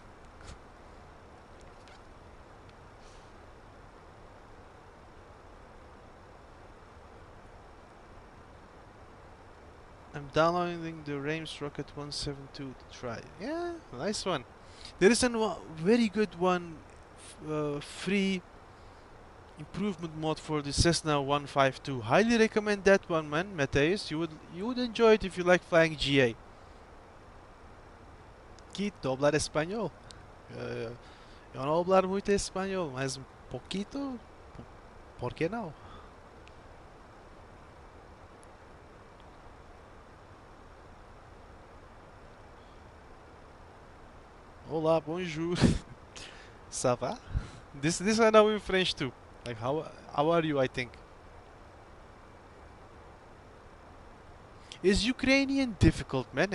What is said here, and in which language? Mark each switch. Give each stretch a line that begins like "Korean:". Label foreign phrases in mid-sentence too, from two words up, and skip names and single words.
English: I'm downloading the Rames Rocket 172 to try. Yeah, nice one. There is a very good one, free improvement mod for the Cessna 152. Highly recommend that one, man, Mateus. You would enjoy it if you like flying GA.
Spanish: Quito, hablar español.
Portuguese: Eu não hablar muito espanhol, mas um pouquito, por que não? Olá,
French: bonjour. Ça va?
English: This I know in French too. Like how are you? I think. Is Ukrainian difficult, man?